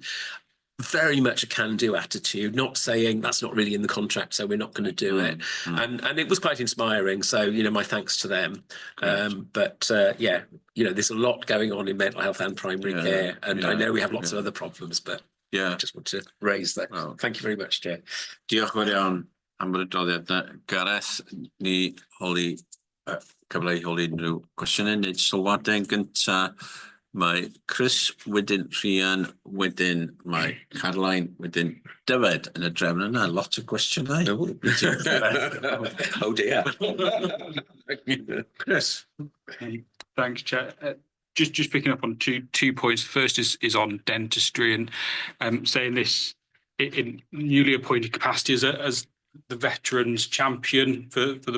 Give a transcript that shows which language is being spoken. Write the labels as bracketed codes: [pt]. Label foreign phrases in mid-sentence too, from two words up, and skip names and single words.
[en] Very much a can-do attitude, not saying that's not really in the contract, so we're not going to do it. And it was quite inspiring. So, you know, my thanks to them. Yeah, you know, there's a lot going on in mental health and primary care. And I know we have lots of other problems, but I just want to raise that. Thank you very much, Chair. [cy] Diolch yn fawr iawn am yr adroddiad. Gareth, ni holi cyfle i holi unrhyw gwestiynau neu sylwadau yn gynta. Mae Chris wedyn Rhian, wedyn mae Caroline, wedyn Dyfed yn y drefn yna. Lot o gwestiynau. [en] Oh dear. Chris. Thanks, Chair. Just picking up on two points. The first is on dentistry and saying this in newly appointed capacity as the veterans champion for the